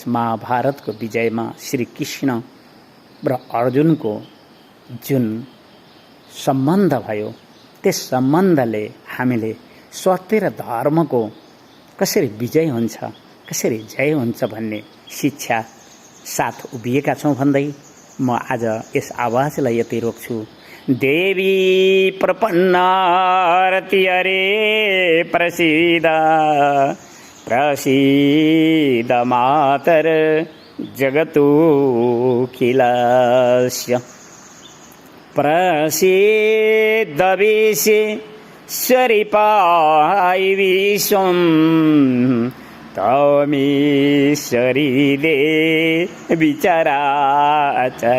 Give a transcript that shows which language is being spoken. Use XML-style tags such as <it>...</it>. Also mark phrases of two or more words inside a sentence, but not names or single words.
<ne>महाभारतको विजयमा श्री कृष्ण र अर्जुनको जुन सम्बन्ध भयो, त्यस सम्बन्धले हामीले सत्य र धर्मको कसरी विजय हुन्छ, कसरी जय हुन्छ भन्ने शिक्षा साथ उभिएका छौँ भन्दै म आज यस आवाजलाई यतै रोक्छु।</ne> <sa>देवी प्रपन्नारति हरे प्रसीद प्रसीद मातर जगतोऽखिलस्य प्रसीद विश्वेश्वरि पाहि विश्वं त्वमीश्वरी देवी चराचरस्य।</sa>